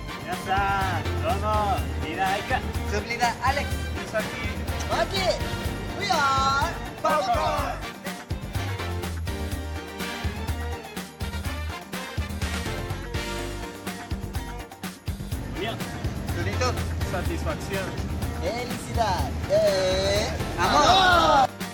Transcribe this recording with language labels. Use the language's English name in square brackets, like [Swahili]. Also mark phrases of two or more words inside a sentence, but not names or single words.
[Japanese] 皆さん、どうも、リーダーアイカ、スープリーダーアレックス、ゆうさき、マキ、 [English] We are [Japanese] パパコーン。 [Spanish] Unión, Plenitud, satisfacción. felicidad, amor.